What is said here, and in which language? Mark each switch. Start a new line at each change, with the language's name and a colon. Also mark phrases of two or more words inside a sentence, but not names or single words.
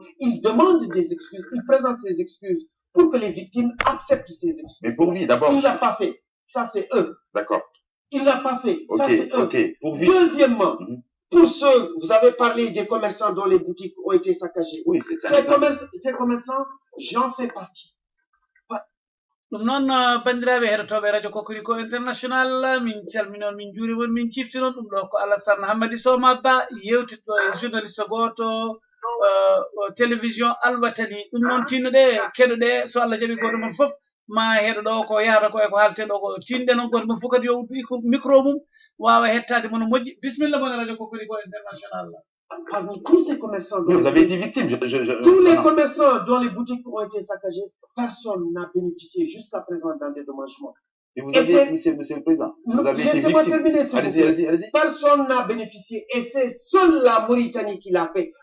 French: Il demande des excuses, il présente ses excuses pour que les victimes acceptent ses excuses. Mais pour lui, d'abord. Il ne l'a pas fait. Ça, c'est eux. D'accord. Il ne l'a pas fait. Ça, c'est eux. Okay. Deuxièmement, Pour ceux, vous avez parlé des commerçants dont les boutiques ont été saccagées. Oui, c'est ça. Ces commerçants, j'en fais partie.
Fula: ɗum noon bandiraɓe heɗotoɓe radio Kokoriko international min calminon min juurimon min ciftinon ɗum ɗo ko Alassane Hammady Soma Ba yewtitɗo e journaliste goto télévision Alwatani ɗum noon tinnoɗe keɗoɗe so Allah jaaɓi goto mon foof ma heɗo ɗo ko yahata ko e ko haalte ɗo ko tinɗe noon goto mon fof kadi yo uddu micro mum wawa hettade mono moƴƴi bisimilla mon radio Kokoriko international.
French: Parmi tous ces commerçants, Vous avez été victime. Tous les commerçants dont les boutiques ont été saccagées, personne n'a bénéficié jusqu'à présent d'un dédommagement. Et vous avez, monsieur le Président, vous avez été Laissez-moi victime. terminer, Allez-y. Personne n'a bénéficié et c'est seule la Mauritanie qui l'a fait.